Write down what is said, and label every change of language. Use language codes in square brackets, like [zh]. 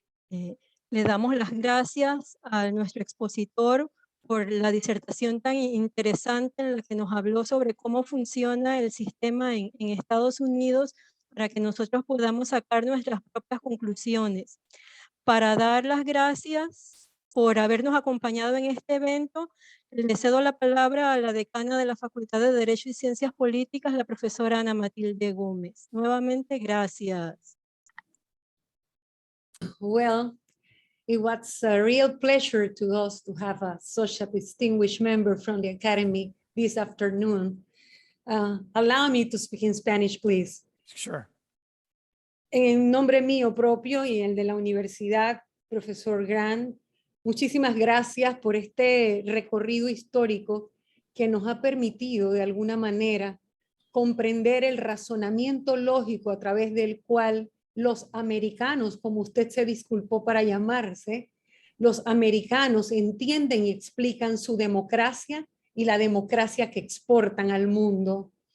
[es] Le damos las gracias a nuestro expositor por la disertación tan interesante en la que nos habló sobre cómo funciona el sistema en Estados Unidos para que nosotros podamos sacar nuestras propias conclusiones. Para dar las gracias por habernos acompañado en este evento, le cedo la palabra a la decana de la Facultad de Derecho y Ciencias Políticas, la profesora Ana Matilde Gómez. Nuevamente, gracias. [en] Well, it was a real pleasure to us to have such a distinguished member from the Academy this afternoon. Allow me to speak in Spanish, please. Sure. [es] En nombre mío propio y el de la universidad, profesor Grant, muchísimas gracias por este recorrido histórico que nos ha permitido de alguna manera comprender el razonamiento lógico a través del cual los americanos, como usted se disculpó para llamarse, los americanos entienden y explican su democracia y la democracia que exportan al mundo.